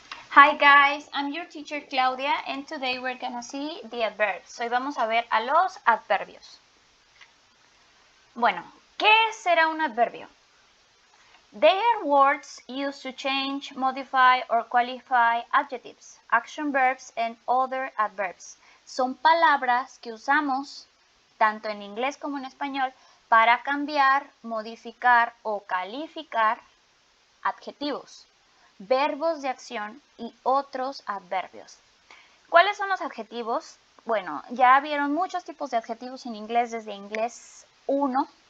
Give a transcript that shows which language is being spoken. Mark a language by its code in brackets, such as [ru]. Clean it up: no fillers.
[en] Hi guys, I'm your teacher Claudia and today we're gonna see the adverbs. [es] Hoy vamos a ver a los adverbios. Bueno, ¿qué será un adverbio? [en] They are words used to change, modify or qualify adjectives, action verbs and other adverbs. [es] Son palabras que usamos tanto en inglés como en español para cambiar, modificar o calificar adjetivos, verbos de acción y otros adverbios. ¿Cuáles son los adjetivos? Bueno, ya vieron muchos tipos de adjetivos en inglés desde inglés 1.